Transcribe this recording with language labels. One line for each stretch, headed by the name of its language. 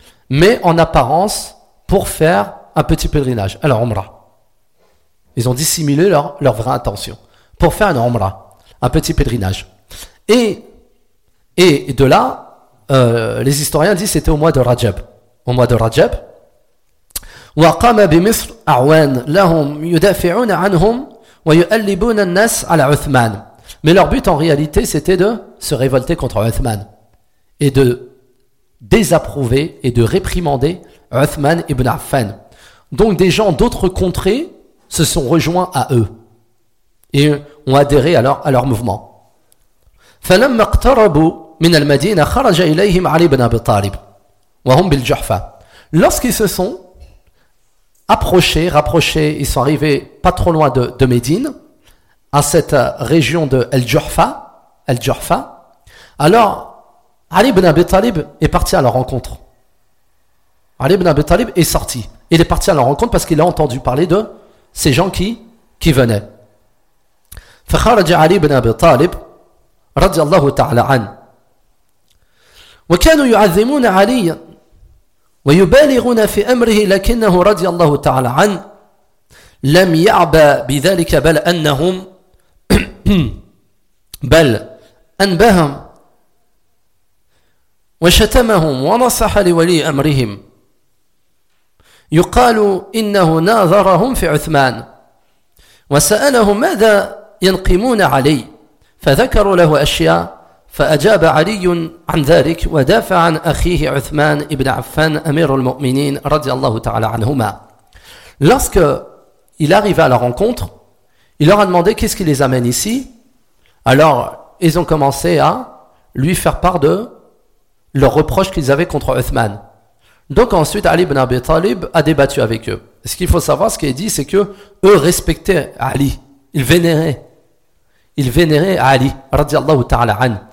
French: Mais en apparence pour faire un petit pèlerinage, alors Umrah. Ils ont dissimulé leur vraie intention. pour faire un Umrah, un petit pèlerinage. Et de là, les historiens disent que c'était au mois de Rajab. Au mois de Rajab.
Arabic: وقام بمصر أعوان لهم يدافعون عنهم ويؤلبون الناس على عثمان.
French: Mais leur but en réalité c'était de se révolter contre Uthman et de désapprouver et de réprimander Uthman ibn Affan. Donc des gens d'autres contrées se sont rejoints à eux et ont adhéré alors à leur mouvement.
Arabic: فلما اقتربوا من المدينة خرج إليهم علي بن أبي طالب وهم بالجحفة.
French: Lorsqu'ils se sont approchés, rapprochés, ils sont arrivés pas trop loin de Médine, à cette région de Al-Jurfa. Alors, Ali ibn Abi Talib est parti à leur rencontre. Ali ibn Abi Talib est sorti. Il est parti à leur rencontre parce qu'il a entendu parler de ces gens qui venaient.
Arabic: فخرج علي بن أبي طالب رضي الله تعالى عنه وكانوا يعظمون علي ويبالغون في أمره لكنه رضي الله تعالى عنه لم يعبأ بذلك بل أنهم بل أنبههم وشتمهم ونصح لولي أمرهم يقال إنه ناظرهم في عثمان وسأله ماذا ينقمون علي فذكروا له أشياء فأجاب علي عن ذلك ودافع عن أخيه عثمان ابن عفان أمير المؤمنين رضي الله تعالى عنهما.
French: Lorsque il arriva à la rencontre, il leur a demandé qu'est-ce qui les amène ici. Alors ils ont commencé à lui faire part de leurs reproches qu'ils avaient contre Uthman. Donc ensuite Ali ibn Abi Talib a débattu avec eux. Ce qu'il faut savoir, ce qui est dit, c'est que eux respectaient Ali, ils vénéraient Ali radiyallahu ta'ala an.